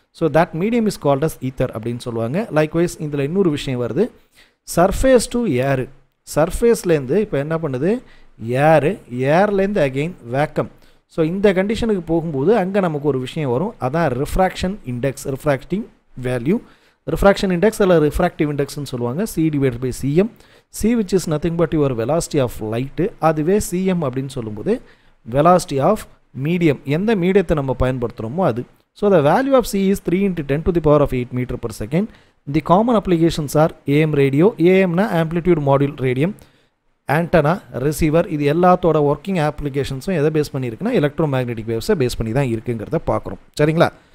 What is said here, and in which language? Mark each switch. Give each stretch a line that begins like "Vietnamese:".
English: so that medium is called as ether
Tamil: அப்படின்னு சொல்லுவாங்க.
English: likewise
Tamil: இதில் இன்னொரு விஷயம் வருது,
English: Surface to air.
Tamil: சர்ஃபேஸ்லேருந்து இப்போ என்ன பண்ணுது, ஏர்லேருந்து அகெயின் வேக்கம். ஸோ இந்த கண்டிஷனுக்கு போகும்போது அங்கே நமக்கு ஒரு விஷயம் வரும், அதான் refraction index, refracting value. Refraction index அல்ல ரிஃப்ராக்டிவ் இண்டெக்ஸ்ன்னு சொல்லுவாங்க.
English: c divided by cm, c which is nothing but your velocity of light.
Tamil: அதுவே cm அப்படின்னு சொல்லும்போது
English: velocity of medium,
Tamil: எந்த மீடியத்தை நம்ம பயன்படுத்துகிறோமோ அது.
English: So the value of c is 3 × 10⁸ meter per second. The common applications are AM radio,
Tamil: AMனா amplitude module radium, antenna, receiver, இது எல்லாத்தோட working ஆப்ளிகேஷன்ஸும் எதை base பண்ணியிருக்குன்னா electromagnetic வேவ்ஸை base பண்ணி தான் இருக்குங்கிறத பார்க்குறோம். சரிங்களா.